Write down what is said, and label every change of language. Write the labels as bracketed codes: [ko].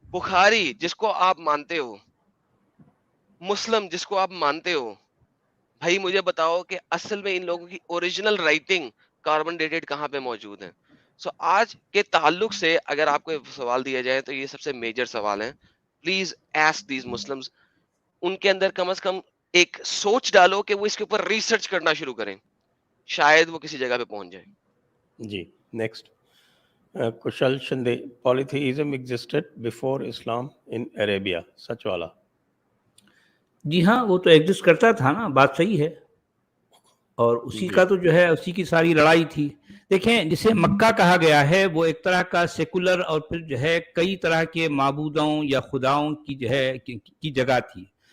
[ur] بخاری جس کو آپ مانتے ہو, مسلم جس کو آپ مانتے ہو, بھائی مجھے بتاؤ کہ اصل میں ان لوگوں کی اوریجنل رائٹنگ کاربن ڈیٹڈ کہاں پہ موجود ہے. سو آج کے تعلق سے اگر آپ کو سوال دیا جائے تو یہ سب سے میجر سوال ہے. [en] please ask these Muslims, [ur] ان کے اندر کم از کم ایک سوچ ڈالو کہ وہ اس کے اوپر ریسرچ کرنا شروع کریں, شاید وہ کسی جگہ پہ پہنچ جائے. جی, next. [en] Kushal Shinde, polytheism existed before Islam in Arabia. [ur] سچ والا. جی ہاں, وہ تو ایگزسٹ کرتا تھا نا, بات صحیح ہے, اور اسی کا تو جو ہے اسی کی ساری لڑائی تھی. دیکھیں جسے مکہ کہا گیا ہے وہ ایک طرح کا سیکولر اور پھر جو ہے کئی طرح کے معبودوں یا خداؤں کی جو ہے کی جگہ تھی.